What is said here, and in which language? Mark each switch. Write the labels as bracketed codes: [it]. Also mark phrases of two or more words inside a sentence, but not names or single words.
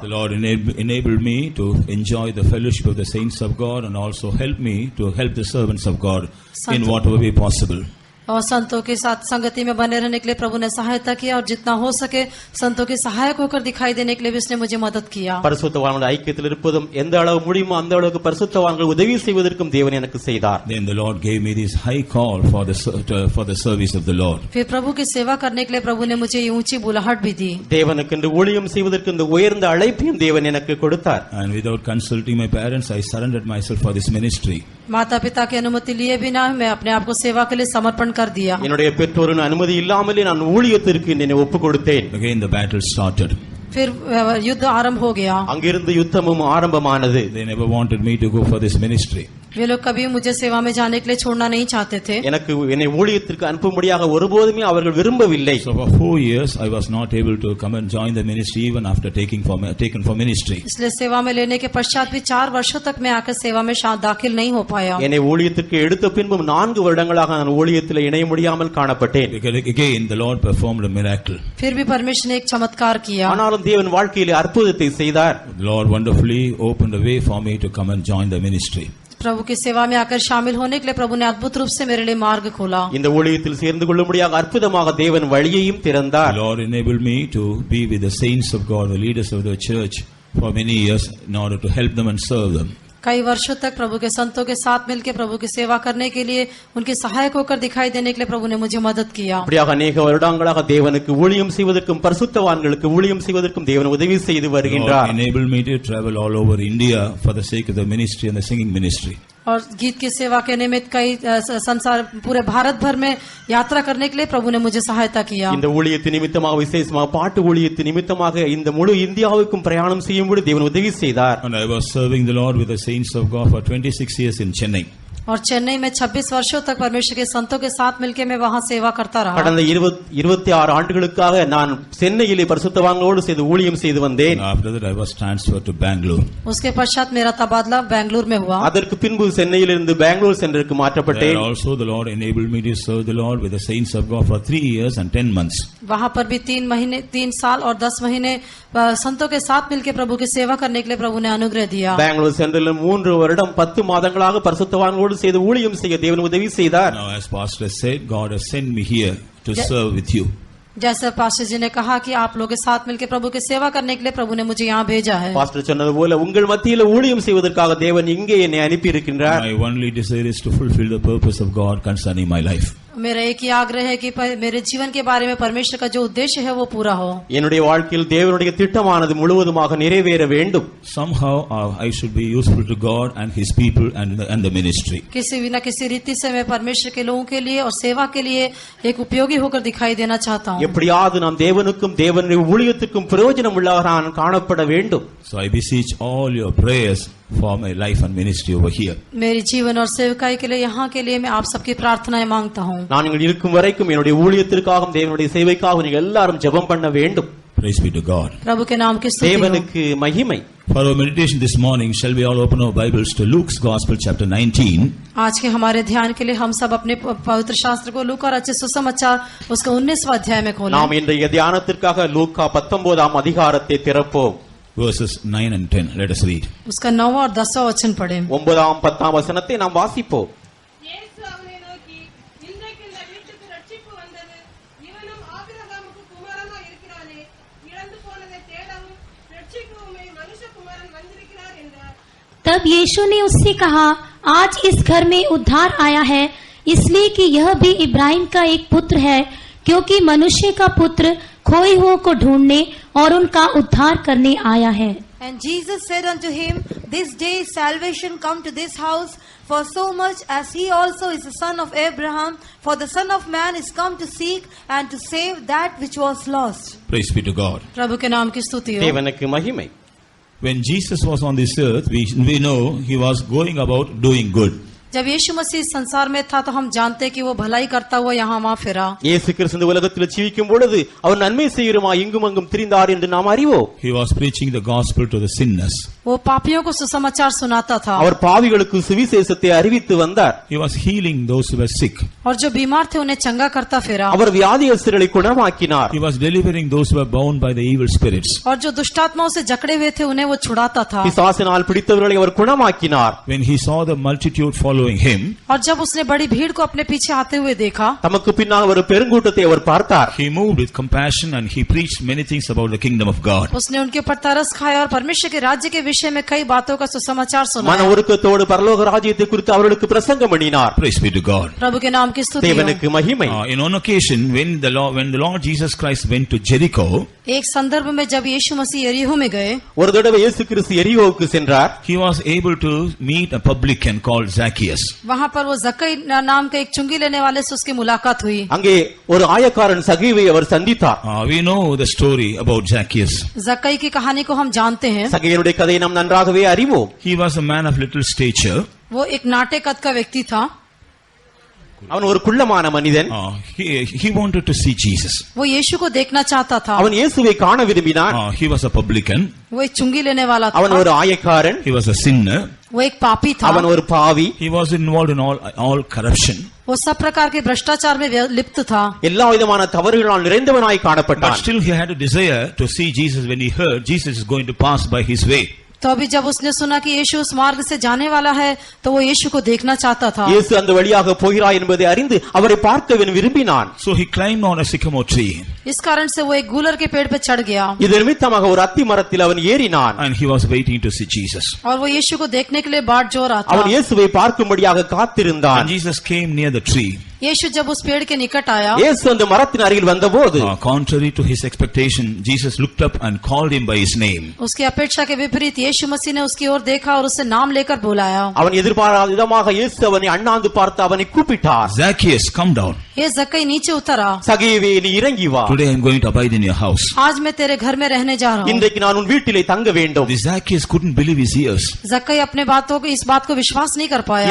[en] The Lord enabled me to enjoy the fellowship of the saints of God and also help me to help the servants of God in whatever way possible. [hi] और संतों के साथ संगति में बने रहने के लिए प्रभु ने सहायता किया और जितना हो सके संतों के सहायक होकर दिखाई देने के लिए भी उसने मुझे मदद किया। [ta] பரிசுத்தவான்கள் ஐக்கியத்தில் இருப்பதும் எந்த அளவு முடியுமோ அந்த அளவுக்கு பரிசுத்தவான்கள் உதவி செய்வதற்கும் தேவன் எனக்கு செய்தார். [en] Then the Lord gave me this high call for the service of the Lord. [hi] फिर प्रभु की सेवा करने के लिए प्रभु ने मुझे ये ऊंची बुलाहट भी दी। [ta] தேவனுக்கு ஊழியம் செய்வதற்கு இந்த உயர்ந்த அழைப்பையும் தேவன் எனக்கு கொடுத்தார். [en] And without consulting my parents, I surrendered myself for this ministry. [hi] माता पिता की अनुमति लिए बिना मैं अपने आप को सेवा के लिए समर्पण कर दिया। [ta] என்னுடைய பெற்றோரின் அனுமதி இல்லாமலே நான் ஊழியத்திற்கு என்னை ஒப்புக் கொடுத்தேன். [en] Again the battle started. [hi] फिर युद्ध आरंभ हो गया। [ta] அங்கிருந்து யுத்தமும் ஆரம்பமானது. [en] They never wanted me to go for this ministry. [hi] वे लोग कभी मुझे सेवा में जाने के लिए छोड़ना नहीं चाहते थे। [ta] எனக்கு என்னை ஊழியத்திற்கு அனுப்பும்படியாக ஒருபோதுமே அவர்கள் விரும்பவில்லை. [en] So for 4 years I was not able to come and join the ministry even after taken for ministry. [hi] इसलिए सेवा में लेने के पश्चात भी 4 वर्षों तक मैं आकर सेवा में दाखिल नहीं हो पाया। [ta] என்னை ஊழியத்திற்கு எடுத்த பின்பும் 4 வருடங்களாக நான் ஊழியத்தில் இணைய முடியாமல் காணப்பட்டேன். [en] Again the Lord performed a miracle. [hi] फिर भी परमेश्वर ने एक चमत्कार किया। [ta] ஆனாலும் தேவன் வாழ்க்கையிலே அற்புதத்தை செய்தார். [en] The Lord wonderfully opened a way for me to come and join the ministry. [hi] प्रभु की सेवा में आकर शामिल होने के लिए प्रभु ने अद्भुत रूप से मेरे लिए मार्ग खोला। [ta] இந்த ஊழியத்தில் சேர்ந்து கொள்ளும்படியாக அற்புதமாக தேவன் வழியையும் திறந்தார். [en] The Lord enabled me to be with the saints of God, the leaders of the church for many years in order to help them and serve them. [hi] कई वर्षों तक प्रभु के संतों के साथ मिलकर प्रभु की सेवा करने के लिए उनके सहायक होकर दिखाई देने के लिए प्रभु ने मुझे मदद किया। [ta] அப்படியாக अनेक வருடங்களாக தேவனுக்கு ஊழியம் செய்வதற்கும் பரிசுத்தவான்களுக்கு ஊழியம் செய்வதற்கும் தேவன் உதவி செய்து வருகின்றார். [en] Lord enabled me to travel all over India for the sake of the ministry and the singing ministry. [hi] और गीत की सेवा के निमित्त कई संसार पूरे भारत भर में यात्रा करने के लिए प्रभु ने मुझे सहायता किया। [ta] இந்த ஊழியத்தின் நிமித்தமாக விசேஷமாக பாட்டு ஊழியத்தின் நிமித்தமாக இந்த முழு இந்தியாவுக்கும் பிரயாணம் செய்யும்படி தேவன் உதவி செய்தார். [en] And I was serving the Lord with the saints of God for 26 years in Chennai. [hi] और चेन्नई में 26 वर्षों तक परमेश्वर के संतों के साथ मिलकर मैं वहां सेवा करता रहा। [ta] கடந்த 26 ஆண்டுகளுக்காக நான் சென்னையிலே பரிசுத்தவான்களோடு சேர்ந்து ஊழியம் செய்து வந்தேன். [en] After that I was transferred to Bangalore. [hi] उसके पश्चात मेरा तबादला बेंगलुरु में हुआ। [ta] அதற்கு பின்பு சென்னையிலிருந்து பெங்களூர் சென்றிற்கு மாற்றப்பட்டேன். [en] There also the Lord enabled me to serve the Lord with the saints of God for 3 years and 10 months. [hi] वहां पर भी 3 साल और 10 महीने संतों के साथ मिलकर प्रभु की सेवा करने के लिए प्रभु ने अनुग्रह दिया। [ta] பெங்களூர் சென்றில் 3 வருடம் 10 மாதங்களாக பரிசுத்தவான்களோடு செய்து ஊழியம் செய்ய தேவன் உதவி செய்தார். [en] Now as pastor said, God has sent me here to serve with you. [hi] जैसे पास्टर जी ने कहा कि आप लोग के साथ मिलकर प्रभु की सेवा करने के लिए प्रभु ने मुझे यहाँ भेजा है। [ta] பாஸ்டர் சொன்னது போல உங்கள் மத்தியில ஊழியம் செய்வதற்காக தேவன் இங்கே என்னை அனுப்பி இருக்கின்றார். [en] My only desire is to fulfill the purpose of God concerning my life. [hi] मेरा एक ही आग्रह है कि मेरे जीवन के बारे में परमेश्वर का जो उद्देश्य है वो पूरा हो। [ta] என்னுடைய வாழ்க்கையில் தேவனுடைய திட்டமானது முழுவதுமாக நிறைவேற வேண்டும். [en] Somehow I should be useful to God and His people and the ministry. [hi] किसी भी न किसी रीति से मैं परमेश्वर के लोगों के लिए और सेवा के लिए एक उपयोगी होकर दिखाई देना चाहता हूँ। [ta] எப்படியாவது நாம் தேவனுக்கும் தேவனுடைய ஊழியத்துக்கும் பிரயோஜனம் உள்ளவராக காணப்பட வேண்டும். [en] So I beseech all your prayers for my life and ministry over here. [hi] मेरी जीवन और सेवकाई के लिए यहाँ के लिए मैं आप सबकी प्रार्थनाएं मांगता हूँ। [ta] நான் இங்கு இருக்கும் வரைக்கும் என்னுடைய ஊழியத்திற்காகவும் தேவனுடைய சேவைக்காகவும் நீங்கள் எல்லாரும் ஜெபம் பண்ண வேண்டும். [en] Praise be to God. [hi] प्रभु के नाम की स्तुति हो। [ta] தேவனுக்கு மகிமை. [en] For our meditation this morning, shall we all open our Bibles to Luke's Gospel chapter 19. [hi] आज के हमारे ध्यान के लिए हम सब अपने पवित्र शास्त्र को लूका रचित सुसमाचार उसका 19वां अध्याय में खोलें। [ta] நாம் இன்றைய தியானத்திற்காக லூக்கா 19ஆம் அதிகாரத்தை திறப்போம். [en] Verses 9 and 10. Let us read. [hi] उसका 9वां और 10वां वचन पढ़ें। [ta] 9ஆம் 10ஆம் வசனத்தை நாம் வாசிப்போம். இயேசு அவனை நோக்கி, இன்றைக்கு இந்த வீட்டுக்கு ரட்சிப்பு வந்தது. இவனும் ஆபிரகாமுக்கு குமாரனாய் இருக்கிறானே. இழந்து போனதை தேடவும் ரட்சிக்கவுமே மனுஷகுமாரன் வந்திருக்கிறார் என்றார். [hi] तब यीशु ने उससे कहा, आज इस घर में उद्धार आया है, इसलिए कि यह भी इब्राहिम का एक पुत्र है, क्योंकि मनुष्य का पुत्र खोए हुओं को ढूंढने और उनका उद्धार करने आया है। [en] And Jesus said unto him, This day is salvation come to this house, for so much as he also is the son of Abraham, for the Son of Man is come to seek and to save that which was lost. Praise be to God. [hi] प्रभु के नाम की स्तुति हो। [ta] தேவனுக்கு மகிமை. [en] When Jesus was on this earth, we know He was going about doing good. [hi] जब यीशु मसीह संसार में था तो हम जानते कि वो भलाई करता हुआ यहाँ वहाँ फिरा। [ta] இயேசு கிறிஸ்து இந்த உலகத்தில் ஜீவிக்கும் பொழுது அவர் நன்மை செய்கிறமாய் இங்கும் அங்கும் திரிந்தார் என்று நாம் அறிவோம். [en] He was preaching the gospel to the sinners. [hi] वो पापियों को सुसमाचार सुनाता था। [ta] அவர் பாவிகளுக்கு சுவிசேஷத்தை அறிவித்து வந்தார். [en] He was healing those who were sick. [hi] और जो बीमार थे उन्हें चंगा करता फिरा। [ta] அவர் வியாதியஸ்தர்களை குணமாக்கினார். [en] He was delivering those who were bound by the evil spirits. [hi] और जो दुष्टात्माओं से जकड़े हुए थे उन्हें वो छुड़ाता था। [ta] பிசாசினால் பிடித்தவர்களை அவர் குணமாக்கினார். [en] When he saw the multitude following him, [hi] और जब उसने बड़ी भीड़ को अपने पीछे आते हुए देखा, [ta] தமக்கு பின்னால் ஒரு பெருங்கூட்டத்தை அவர் பார்த்தார். [en] he moved with compassion and he preached many things about the kingdom of God. [hi] उसने उनके ऊपर तरस खाया और परमेश्वर के राज्य के विषय में कई बातों का सुसमाचार [ta] மன [hi] सुनाया। [ta] உருக்கத்தோடு பரலோக ராஜ்யத்தை குறித்து அவர்களுக்கு பிரசங்கம் பண்ணினார். [en] Praise be to God. [hi] प्रभु के नाम की स्तुति हो। [ta] தேவனுக்கு மகிமை. [en] In one occasion, when the Lord Jesus Christ went to Jericho, [hi] एक संदर्भ में जब यीशु मसीह यरीहो में गए, [ta] ஒரு தடவை இயேசு கிறிஸ்து எரிகோவுக்கு சென்றார். [en] he was able to meet a publican called Zacchaeus. [hi] वहाँ पर वो जक्कई नाम का एक चुंगी लेने वाले से उसकी मुलाकात हुई। [ta] அங்கே ஒரு ஆயக்காரன் சகீவை அவர் சந்தித்தார். [en] We know the story about Zacchaeus. [hi] जक्कई की कहानी को हम जानते हैं। [ta] சகீயனுடைய கதையை நாம் நன்றாகவே அறிவோம். [en] He was a man of little stature. [hi] वो एक नाटे कद का व्यक्ति था। [ta] அவன் ஒரு குள்ளமான மனிதன். [en] He wanted to see Jesus. [hi] वो यीशु को देखना चाहता था। [ta] அவன் இயேசுவை காண விரும்பினான். [en] He was a publican. [hi] वो एक चुंगी लेने वाला [ta] அவன் [hi] था। [ta] ஒரு ஆயக்காரன். [en] He was a sinner. [hi] वो एक पापी था। [ta] அவன் ஒரு பாவி. [en] He was involved in all corruption. [hi] वो सब प्रकार के भ्रष्टाचार में लिप्त था। [ta] எல்லா விதமான தவறுகளால் நிறைந்தவனாய் [en] But [ta] காணப்பட்டான். [en] still he had a desire to see Jesus when he heard Jesus is going to pass by his way. [hi] तो अभी जब उसने सुना कि यीशु उस मार्ग से जाने वाला है तो वो यीशु को देखना चाहता था। [ta] இயேசு அந்த வழியாக போகிறார் என்பதை அறிந்து அவரை பார்க்க விரும்பினான். [en] So he climbed on a sycamore tree. [hi] इस कारण से वो एक गूलर के पेड़ पे चढ़ गया। [ta] இது நிமித்தமாக ஒரு அத்தி மரத்தில் அவன் ஏறினான். [en] And he was waiting to see Jesus. [hi] और वो यीशु को देखने के लिए बाट जोह रहा [ta] அவன் [hi] था। [ta] இயேசுவை பார்க்கும்படியாக [en] And [ta] காத்திருந்தான். [en] Jesus came near the tree. [hi] यीशु जब उस पेड़ के निकट आया, [ta] இயேசு அந்த மரத்தின் அருகில் வந்தபோது [en] Contrary to his expectation, Jesus looked up and called him by his name. [hi] उसकी अपेक्षा के विपरीत यीशु मसीह ने उसकी ओर देखा और उसे नाम लेकर बुलाया। [ta] அவன் எதிர்பாராத விதமாக இயேசு அவனை அண்ணாந்து பார்த்து அவனை கூப்பிட்டார். [en] Zacchaeus, come down. [hi] ये जक्कई नीचे उतर आ। [ta] சகீவே நீ இறங்கி வா. [en] Today I am going to abide in your house. [hi] आज मैं तेरे घर में रहने जा रहा हूँ। [ta] இன்றைக்கு நான் உன் வீட்டிலே தங்க வேண்டும். [en] The Zacchaeus couldn't believe his ears. [hi] जक्कई अपने बातों को इस बात को विश्वास नहीं कर पाया।